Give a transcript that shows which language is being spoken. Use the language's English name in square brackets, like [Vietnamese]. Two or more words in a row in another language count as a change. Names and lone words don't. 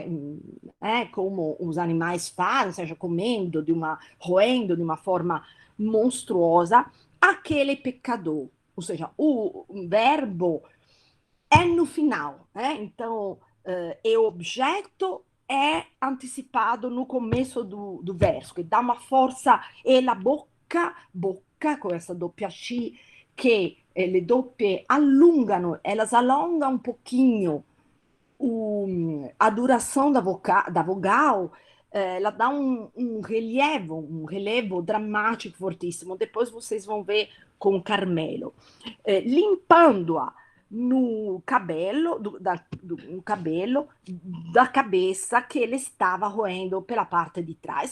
[Portuguese] Como os animais fazem, ou seja, comendo roendo de uma forma monstruosa, aquele pecador. Ou seja, o verbo é no final, Então, o objeto é antecipado no começo do verso, que dá uma força, [Italian] e la bocca, [Portuguese] com essa [Italian] doppia C, che le doppie allungano, [Portuguese] elas alongam um pouquinho a duração da vogal, ela dá um relevo dramático fortíssimo. Depois vocês vão ver com Carmelo, limpando-a no cabelo, no cabelo da cabeça que ele estava roendo pela parte de trás.